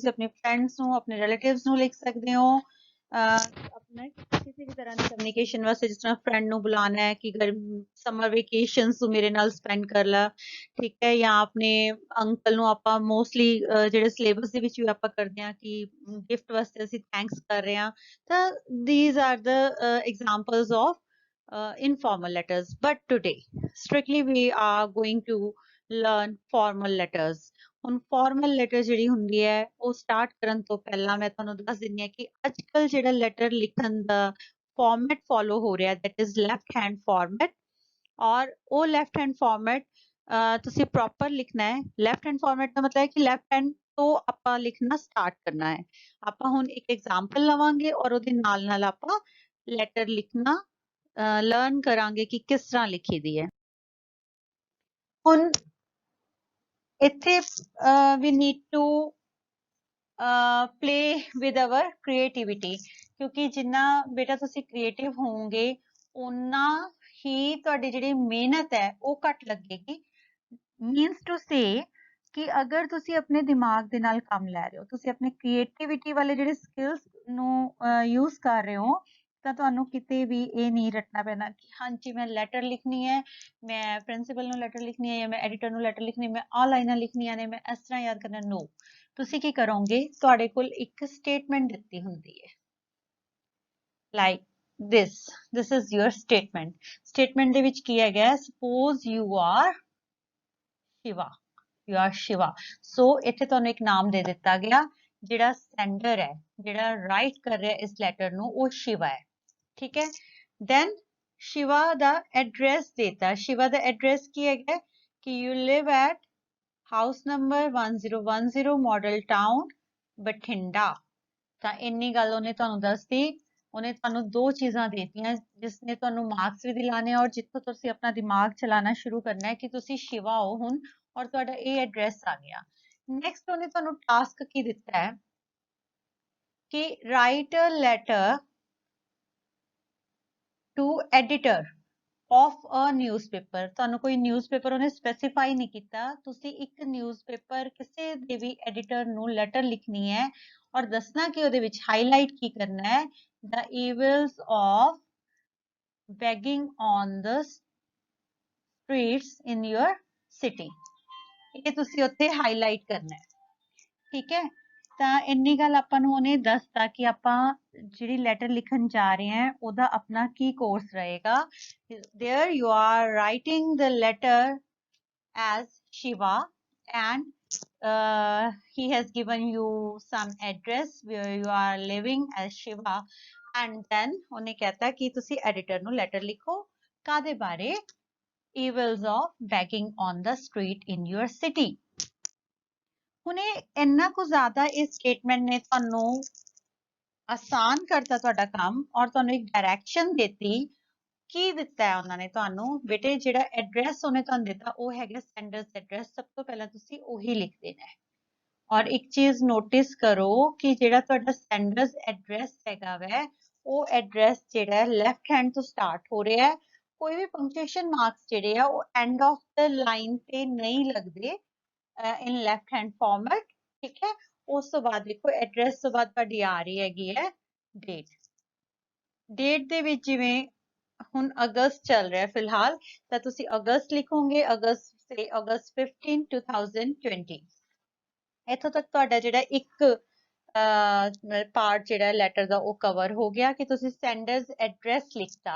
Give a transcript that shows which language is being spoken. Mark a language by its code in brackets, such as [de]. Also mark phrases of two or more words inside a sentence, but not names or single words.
[pa] ਤੁਸੀਂ ਆਪਣੇ ਫਰੈਂਡਸ ਨੂੰ ਆਪਣੇ ਰਿਲੇਟਿਵਸ ਨੂੰ ਲਿਖ ਸਕਦੇ ਹੋ ਆਪਣੇ ਕਿਸੇ ਵੀ ਤਰ੍ਹਾਂ ਦੀ ਕਮਿਊਨੀਕੇਸ਼ਨ ਵਾਸਤੇ ਜਿਸ ਤਰ੍ਹਾਂ ਫਰੈਂਡ ਨੂੰ ਬੁਲਾਉਣਾ ਹੈ ਕਿ [en] summer vacations [pa] ਤੂੰ ਮੇਰੇ ਨਾਲ ਸਪੈਂਡ ਕਰ ਲੈ ਠੀਕ ਹੈ ਜਾਂ ਆਪਣੇ ਅੰਕਲ ਨੂੰ ਆਪਾਂ ਮੋਸਟਲੀ ਜਿਹੜੇ ਸਿਲੇਬਸ ਦੇ ਵਿੱਚ ਵੀ ਆਪਾਂ ਕਰਦੇ ਹਾਂ ਕਿ ਗਿਫਟ ਵਾਸਤੇ ਅਸੀਂ ਥੈਂਕਸ ਕਰ ਰਹੇ ਹਾਂ ਤਾਂ [en] these are the examples of informal letters but today strictly we are going to learn formal letters [pa] ਹੁਣ [en] formal letter [pa] ਜਿਹੜੀ ਹੁੰਦੀ ਹੈ ਉਹ ਸਟਾਰਟ ਕਰਨ ਤੋਂ ਪਹਿਲਾਂ ਮੈਂ ਤੁਹਾਨੂੰ ਦੱਸ ਦਿੰਦੀ ਹਾਂ ਕਿ ਅੱਜਕੱਲ ਜਿਹੜਾ ਲੈਟਰ ਲਿਖਣ ਦਾ [en] format follow [pa] ਹੋ ਰਿਹਾ [en] that is left hand format [pa] ਔਰ ਉਹ [en] left hand format [pa] ਤੁਸੀਂ ਪ੍ਰੋਪਰ ਲਿਖਣਾ ਹੈ [en] left hand format [pa] ਦਾ ਮਤਲਬ ਹੈ ਕਿ [en] left hand [pa] ਤੋਂ ਆਪਾਂ ਲਿਖਣਾ ਸਟਾਰਟ ਕਰਨਾ ਹੈ ਆਪਾਂ ਹੁਣ ਇੱਕ ਐਗਜ਼ਾਮਪਲ ਲਵਾਂਗੇ ਔਰ ਉਹਦੇ ਨਾਲ ਆਪਾਂ ਲੈਟਰ ਲਿਖਣਾ ਲਰਨ ਕਰਾਂਗੇ ਕਿ ਕਿਸ ਤਰ੍ਹਾਂ ਲਿਖੀ ਦੀ ਹੈ ਹੁਣ ਇੱਥੇ [en] we need to play with our creativity [pa] ਕਿਉਂਕਿ ਜਿੰਨਾ ਬੇਟਾ ਤੁਸੀਂ ਕ੍ਰੀਏਟਿਵ ਹੋਵੋਗੇ ਉਨਾ ਹੀ ਤੁਹਾਡੀ ਜਿਹੜੀ ਮਿਹਨਤ ਹੈ ਉਹ ਘੱਟ ਲੱਗੇਗੀ [en] means to say [pa] ਕਿ ਅਗਰ ਤੁਸੀਂ ਆਪਣੇ ਦਿਮਾਗ ਦੇ ਨਾਲ ਕੰਮ ਲੈ ਰਹੇ ਹੋ ਤੁਸੀਂ ਆਪਣੇ ਕ੍ਰੀਏਟੀਵਿਟੀ ਵਾਲੇ ਜਿਹੜੇ ਸਕਿੱਲਸ ਨੂੰ ਯੂਜ਼ ਕਰ ਰਹੇ ਹੋ ਤਾਂ ਤੁਹਾਨੂੰ ਕਿਤੇ ਵੀ ਇਹ ਨਹੀਂ ਰੱਟਣਾ ਪੈਣਾ ਕਿ ਹਾਂਜੀ ਮੈਂ ਲੈਟਰ ਲਿਖਣੀ ਹੈ ਮੈਂ ਪ੍ਰਿੰਸੀਪਲ ਨੂੰ ਲੈਟਰ ਲਿਖਣੀ ਹੈ ਜਾਂ ਮੈਂ ਐਡੀਟਰ ਨੂੰ ਲੈਟਰ ਲਿਖਣੀ ਮੈਂ ਆਹ ਲਾਈਨਾਂ ਲਿਖਣੀਆਂ ਨੇ ਮੈਂ ਇਸ ਤਰ੍ਹਾਂ ਯਾਦ ਕਰਨਾ ਨੋ ਤੁਸੀਂ ਕੀ ਕਰੋਗੇ ਤੁਹਾਡੇ ਕੋਲ ਇੱਕ ਸਟੇਟਮੈਂਟ ਦਿੱਤੀ ਹੁੰਦੀ ਹੈ ਲਾਈਕ [en] this is your statement [pa] ਦੇ ਵਿੱਚ ਕੀ ਹੈਗਾ [en] suppose you are Shiva you are Shiva [pa] so ਇੱਥੇ ਤੁਹਾਨੂੰ ਇੱਕ ਨਾਮ ਦੇ ਦਿੱਤਾ ਗਿਆ ਜਿਹੜਾ ਸੈਂਡਰ ਹੈ ਜਿਹੜਾ ਰਾਈਟ ਕਰ ਰਿਹਾ ਇਸ ਲੈਟਰ ਨੂੰ ਉਹ ਸ਼ਿਵਾ ਹੈ ਠੀਕ ਹੈ then ਸ਼ਿਵਾ ਦਾ ਐਡਰੈਸ ਦੇਤਾ ਸ਼ਿਵਾ ਦਾ ਐਡਰੈਸ ਕੀ ਹੈਗਾ ਕਿ [en] you live at house number [pa] 1010 model town ਬਠਿੰਡਾ ਤਾਂ ਇੰਨੀ ਗੱਲ ਉਹਨੇ ਤੁਹਾਨੂੰ ਦੱਸਦੀ ਉਹਨੇ ਤੁਹਾਨੂੰ ਦੋ ਚੀਜ਼ਾਂ ਦੇਤੀਆਂ ਜਿਸਨੇ ਤੁਹਾਨੂੰ ਮਾਰਕਸ ਵੀ ਦਿਲਾਣੇ ਔਰ ਜਿੱਥੋਂ ਤੁਸੀਂ ਆਪਣਾ ਦਿਮਾਗ ਚਲਾਣਾ ਸ਼ੁਰੂ ਕਰਨਾ ਹੈ ਕਿ ਤੁਸੀਂ ਸ਼ਿਵਾ ਹੋ ਹੁਣ ਔਰ ਤੁਹਾਡਾ ਇਹ ਐਡਰੈਸ ਆ ਗਿਆ। ਨੈਕਸਟ ਉਹਨੇ ਤੁਹਾਨੂੰ ਟਾਸਕ ਕੀ ਦਿੱਤਾ ਹੈ ਕਿ [en] write a letter to editor of a newspaper। [pa] ਤੁਹਾਨੂੰ ਕੋਈ ਨਿਊਜ਼ਪੇਪਰ ਉਹਨੇ ਸਪੈਸੀਫਾਈ ਨਹੀਂ ਕੀਤਾ, ਤੁਸੀਂ ਇੱਕ ਨਿਊਜ਼ਪੇਪਰ ਕਿਸੇ ਦੇ ਵੀ ਐਡੀਟਰ ਨੂੰ ਲੈਟਰ ਲਿਖਣੀ ਹੈ ਔਰ ਦੱਸਣਾ ਕਿ ਉਹਦੇ ਵਿੱਚ ਹਾਈਲਾਈਟ ਕੀ ਕਰਨਾ ਹੈ, [en] the evils of begging on the streets in your city। [pa] ਇਹ ਤੁਸੀਂ ਉੱਥੇ ਹਾਈਲਾਈਟ ਕਰਨਾ ਹੈ, ਠੀਕ ਹੈ। ਤਾਂ ਇੰਨੀ ਗੱਲ ਆਪਾਂ ਨੂੰ ਉਹਨੇ ਦੱਸਤਾ ਕਿ ਆਪਾਂ ਜਿਹੜੀ ਲੈਟਰ ਲਿਖਣ ਜਾ ਰਹੇ ਹਾਂ ਉਹਦਾ ਆਪਣਾ ਕੀ ਕੋਰਸ ਰਹੇਗਾ। [en] there you are writing the letter as Shiva and he has given you some address where you are living as Shiva and then [pa] ਉਹਨੇ ਕਹਿਤਾ ਕਿ ਤੁਸੀਂ ਐਡੀਟਰ ਨੂੰ ਲੈਟਰ ਲਿਖੋ ਕਾਦੇ ਬਾਰੇ, [en] evils of begging on the street in your city। [pa] ਹੁਣ ਇਹ ਇੰਨਾ ਕੁ ਜ਼ਿਆਦਾ ਇਸ ਸਟੇਟਮੈਂਟ ਨੇ ਤੁਹਾਨੂੰ ਆਸਾਨ ਕਰਤਾ ਤੁਹਾਡਾ ਕੰਮ ਔਰ ਤੁਹਾਨੂੰ ਇੱਕ ਡਾਇਰੈਕਸ਼ਨ ਦਿੱਤੀ। ਕੀ ਦਿੱਤਾ ਹੈ ਉਹਨਾਂ ਨੇ ਤੁਹਾਨੂੰ, ਬੇਟੇ ਜਿਹੜਾ ਐਡਰੈਸ ਉਹਨੇ ਤੁਹਾਨੂੰ ਦਿੱਤਾ ਉਹ ਹੈਗਾ [en] sender's address. [pa] ਸਭ ਤੋਂ ਪਹਿਲਾਂ ਤੁਸੀਂ ਉਹੀ ਲਿਖ ਦੇਣਾ ਹੈ ਔਰ ਇੱਕ ਚੀਜ਼ ਨੋਟਿਸ ਕਰੋ ਕਿ ਜਿਹੜਾ ਤੁਹਾਡਾ [en] sender's address [pa] ਹੈਗਾ ਵੈ ਉਹ ਐਡਰੈਸ ਜਿਹੜਾ [en] left hand [pa] ਤੋਂ ਸਟਾਰਟ ਹੋ ਰਿਹਾ ਹੈ। ਕੋਈ ਵੀ [en] punctuation marks [pa] ਜਿਹੜੇ ਆ ਉਹ [en] end of the line [pa] ਤੇ ਨਹੀਂ ਲੱਗਦੇ [en] in left hand format, [pa] ਠੀਕ ਹੈ। ਉਸ ਤੋ ਬਾਦ ਦੇਖੋ ਐਡਰੈਸ ਤੋ ਬਾਦ ਤੁਹਾਡੀ ਆ ਰਹੀ ਹੈਗੀ ਹੈ डेट ਦੇ ਵਿੱਚ ਜਿਵੇਂ ਹੁਣ ਅਗਸਤ ਚੱਲ ਰਿਹਾ ਫਿਲਹਾਲ ਤਾਂ ਤੁਸੀਂ ਅਗਸਤ ਲਿਖੋਗੇ, ਅਗਸਤ ਸੇ ਅਗਸਤ 15 2020। ਇੱਥੋਂ ਤੱਕ ਤੁਹਾਡਾ ਜਿਹੜਾ ਇੱਕ ਪਾਰਟ ਜਿਹੜਾ ਲੈਟਰ ਦਾ ਉਹ ਕਵਰ ਹੋ ਗਿਆ ਕਿ ਤੁਸੀਂ [en] sender's address [pa] ਲਿਖਤਾ।